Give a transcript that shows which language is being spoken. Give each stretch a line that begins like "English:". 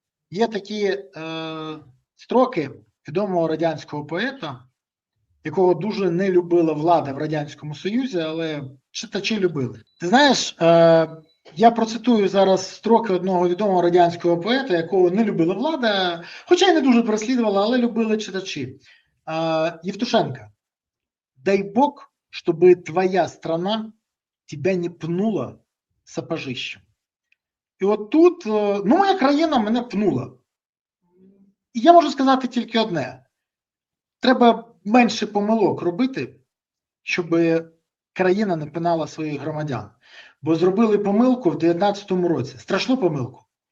Ukrainian: Є такі строки відомого радянського поета, якого дуже не любила влада в Радянському Союзі, але читачі любили. Ти знаєш, я процитую зараз строки одного відомого радянського поета, якого не любила влада, хоча й не дуже переслідувала, але любили читачі. Євтушенка.
Russian: «Дай Бог, чтобы твоя страна тебя не пнула сапожищем».
Ukrainian: І от тут, ну, моя країна мене пнула. І я можу сказати тільки одне. треба менше помилок робити, щоб країна не пинала своїх громадян. Бо зробили помилку в 2019 році, страшну помилку.